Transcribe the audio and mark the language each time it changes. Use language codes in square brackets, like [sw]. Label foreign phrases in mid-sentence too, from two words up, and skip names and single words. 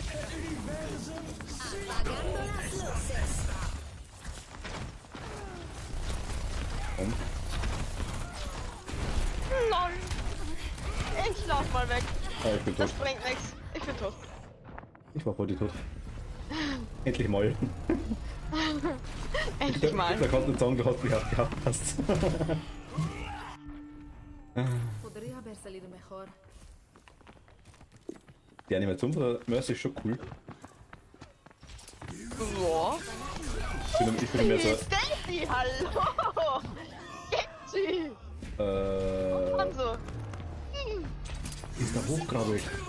[de] Und? LOL! Ich lauf mal weg. Ah, ich bin Das tot. bringt nichts. Ich bin tot. Ich war vor dir tot. Endlich mal. Endlich mal. Da kannst du nicht sagen, du hast mich aufgehasst. [es] Podría haber salido mejor. [de] Die Animation von der Mercy ist schon cool. Ja. Ich bin mehr so. Stacy, hallo! Genji! Und so. Ist da hochgradig.